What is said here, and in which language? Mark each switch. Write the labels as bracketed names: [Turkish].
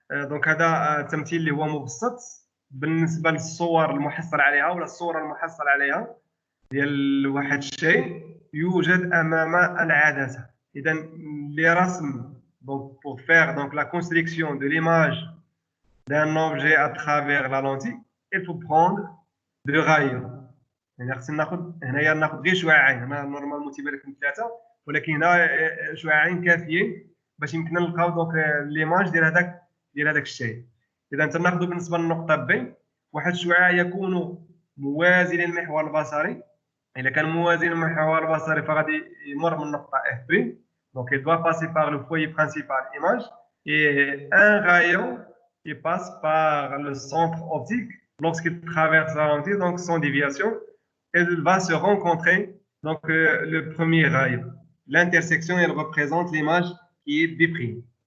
[Arabic] donc هذا التمثيل اللي هو مبسط بالنسبه للصور المحصل عليها ولا الصوره المحصل عليها ديال واحد الشيء يوجد امام العدسه. [French] اذا لرسم donc pour faire donc la construction de l'image d'un objet à travers la lentille, il faut prendre deux rayons. [Arabic] يعني خصنا ناخذ غير شعاعين. هنا نورمالمون تيبان لكم ثلاثه، ولكن هنا شعاعين كافيين باش يمكننا نلقاو دونك ليماج ديال هذاك الشيء. اذا تناخذوا بالنسبه للنقطه ب واحد الشعاع يكون موازي للمحور البصري. اذا كان موازي للمحور البصري فغادي يمر من النقطه اف بي. [French] Donc, il doit passer par le foyer principal image et un rayon qui passe par le centre optique. Lorsqu'il traverse la lentille, donc sans déviation, il va se rencontrer donc le premier rayon. l'intersection, elle représente l'image qui est B'.